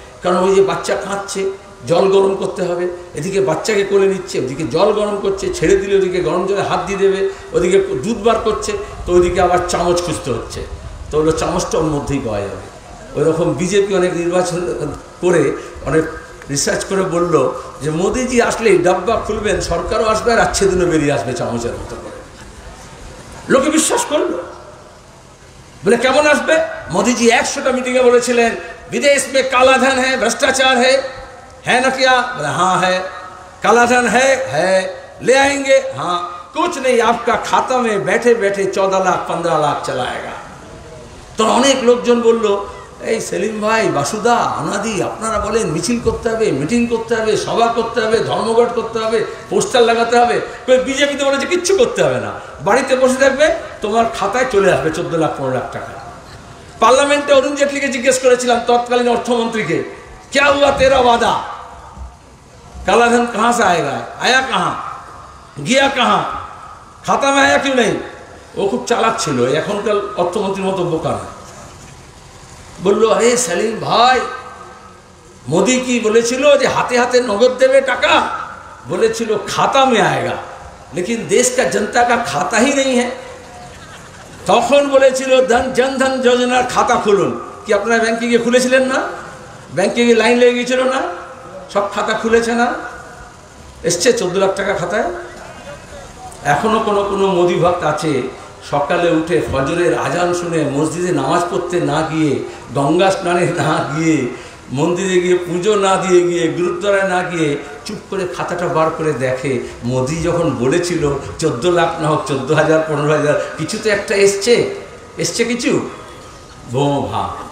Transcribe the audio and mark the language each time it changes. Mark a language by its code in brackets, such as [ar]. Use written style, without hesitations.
[bn] কারণ ওই যে বাচ্চা কাঁদছে, জল গরম করতে হবে, এদিকে বাচ্চাকে কোলে নিচ্ছে, ওদিকে জল গরম করছে, ছেড়ে দিলে ওদিকে গরম জলে হাত দিয়ে দেবে, ওদিকে দুধ বার করছে, তো ওইদিকে আবার চামচ খুঁজতে হচ্ছে, তো ওগুলো চামচটা ওর মধ্যেই পাওয়া যাবে। ওইরকম বিজেপি অনেক নির্বাচন করে, অনেক রিসার্চ করে বলল যে মোদিজি আসলেই ডাব্বা খুলবেন, সরকারও আসবে আর আচ্ছে দিনও বেরিয়ে আসবে চামচের মতো করে। লোকে বিশ্বাস করলো। বলে কেমন আসবে? মোদিজি 100টা মিটিংয়ে বলেছিলেন [hi] विदेश में काला धन है, भ्रष्टाचार है ना क्या? बोले हाँ है। काला धन है, ले आएंगे। हाँ, कुछ नहीं, आपका खाता में बैठे बैठे 14 लाख 15 लाख चलाएगा। तो अनेक [bn] लोकজন বলল, এই সেলিম ভাই, বাসুদা, আনাদি, আপনারা বলেন মিছিল করতে হবে, মিটিং করতে হবে, সভা করতে হবে, ধর্মঘট করতে হবে, পোস্টার লাগাতে হবে। বিজেপিতে বলেছে কিচ্ছু করতে হবে না, বাড়িতে বসে থাকবে, তোমার খাতায় চলে আসবে 14 লাখ 15 লাখ টাকা। পার্লামেন্টে অরুণ জেটলিকে জিজ্ঞেস করেছিলাম, তৎকালীন অর্থমন্ত্রীকে, [hi] क्या हुआ तेरा वादा? काला धन कहाँ से आएगा, आया कहाँ, गया कहाँ, खाता में आया क्यों नहीं? [bn] ও খুব চালাক ছিল, এখনকার অর্থমন্ত্রীর মতো বোকা না। বললো, আরে সেলিম ভাই, মোদি কি বলেছিল যে হাতে হাতে নগদ দেবে টাকা? বলেছিল [hi] खाता में आएगा, लेकिन देश का जनता का खाता ही नहीं है। [bn] তখন বলেছিল জনধন যোজনার খাতা খুলুন। কি আপনারা ব্যাংকে গিয়ে খুলেছিলেন না? ব্যাংকে গিয়ে লাইন লেগে গিয়েছিল না? সব খাতা খুলেছে না? এসছে 14 লাখ টাকা খাতায়। এখনো কোনো কোনো মোদি ভক্ত আছে, সকালে উঠে ফজরের আজান শুনে মসজিদে নামাজ পড়তে না গিয়ে, গঙ্গা স্নানে না গিয়ে, মন্দিরে গিয়ে পুজো না দিয়ে গিয়ে, গুরুদ্বারায় না গিয়ে চুপ করে খাতাটা বার করে দেখে, মোদি যখন বলেছিল 14 লাখ না হোক 14,000 15,000, কিছু তো একটা এসছে কিছু ভো ভা।